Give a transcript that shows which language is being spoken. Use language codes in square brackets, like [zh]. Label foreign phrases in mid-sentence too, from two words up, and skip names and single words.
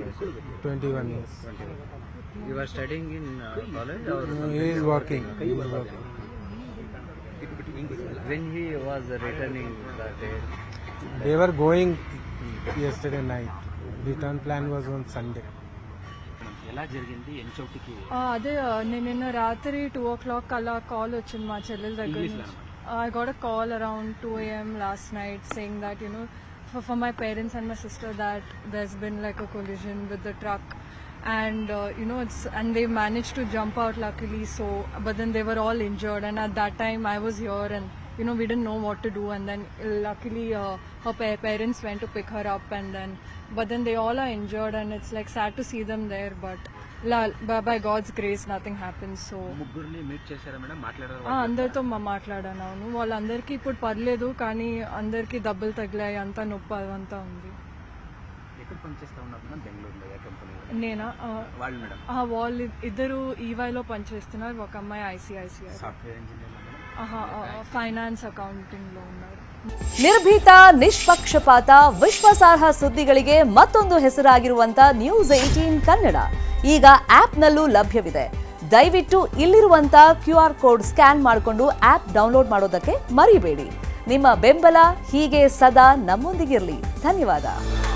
[en] 21 years. 21. You are studying in college or? He is working. When he was returning that day? They were going yesterday night. Return plan was on Sunday. [te] అదే నిన్న రాత్రి 2 o'clock అలా కాల్ వచ్చింది మా చెల్లెల దగ్గర నుంచి. [en] I got a call around 2 a.m. last night saying that for my parents and my sister that there's been like a collision with the truck, and and they managed to jump out luckily. So but then they were all injured, and at that time I was here and we didn't know what to do, and then luckily her parents went to pick her up, and then but then they all are injured, and it's like sad to see them there, but by God's grace nothing happens. [te] So అందరితో మాట్లాడాను. అవును, వాళ్ళందరికీ ఇప్పుడు పర్లేదు, కానీ అందరికీ దెబ్బలు తగిలాయి, అంతా నొప్పి అదంతా ఉంది. నేనా? వాళ్ళు ఇద్దరు ఈవైలో పనిచేస్తున్నారు. ఒక అమ్మాయి ICICI [en] finance accounting [te] లో ఉన్నారు. [kn] ನಿರ್ಭೀತ, ನಿಷ್ಪಕ್ಷಪಾತ, ವಿಶ್ವಾಸಾರ್ಹ ಸುದ್ದಿಗಳಿಗೆ ಮತ್ತೊಂದು ಹೆಸರಾಗಿರುವಂತ ನ್ಯೂಸ್ 18 ಕನ್ನಡ ಈಗ ಆಪ್ನಲ್ಲೂ ಲಭ್ಯವಿದೆ. ದಯವಿಟ್ಟು ಇಲ್ಲಿರುವಂತ QR ಕೋಡ್ ಸ್ಕ್ಯಾನ್ ಮಾಡಿಕೊಂಡು ಆಪ್ ಡೌನ್ಲೋಡ್ ಮಾಡೋದಕ್ಕೆ ಮರಿಬೇಡಿ. ನಿಮ್ಮ ಬೆಂಬಲ ಹೀಗೆ ಸದಾ ನಮ್ಮೊಂದಿಗಿರಲಿ. ಧನ್ಯವಾದ.